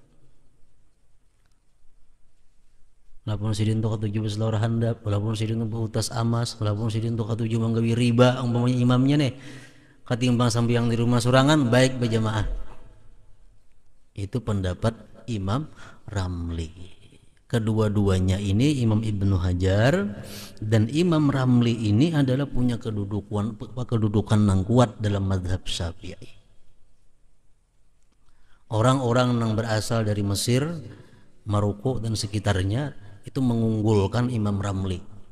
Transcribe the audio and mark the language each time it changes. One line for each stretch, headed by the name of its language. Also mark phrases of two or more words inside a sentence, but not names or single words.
Banjar: Walaupun sidin untuk ketujuh berselawar handap, walaupun sidin untuk utas amas, walaupun sidin untuk ketujuh menggawi riba, umpamanya imamnya nih ketimbang sembahyang di rumah surangan baik berjamaah.
Indonesian: Itu pendapat Imam Ramli. Kedua-duanya ini, Imam Ibnu Hajar dan Imam Ramli ini adalah punya kedudukan yang kuat dalam mazhab Syafi'i. Orang-orang yang berasal dari Mesir, Maroko dan sekitarnya itu mengunggulkan Imam Ramli.